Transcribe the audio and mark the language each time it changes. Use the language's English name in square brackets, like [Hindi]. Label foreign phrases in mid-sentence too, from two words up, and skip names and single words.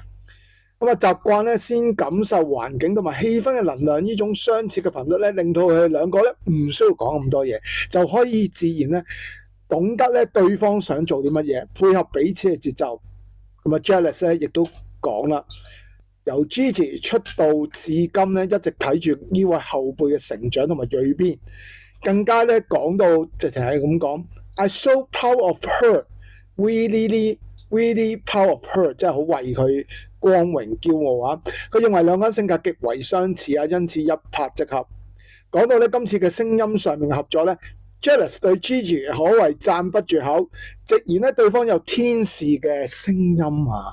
[Cantonese] 咁啊，習慣咧先感受環境同埋氣氛嘅能量，呢種相似嘅頻率咧，令到佢哋兩個咧唔需要講咁多嘢，就可以自然咧懂得咧對方想做啲乜嘢，配合彼此嘅節奏。咁啊 ，Jealous 咧亦都講啦，由 Gigi 出道至今咧，一直睇住呢位後輩嘅成長同埋蛻變，更加咧講到直情係咁講。 [English] I so proud of her, really proud of her， [Cantonese] 即係好為佢光榮驕傲啊！佢認為兩個人性格極為相似啊，因此一拍即合。講到咧今次嘅聲音上面嘅合作咧 ，Jealous 對 Gigi 可謂讚不絕口，直言咧對方有天使嘅聲音啊！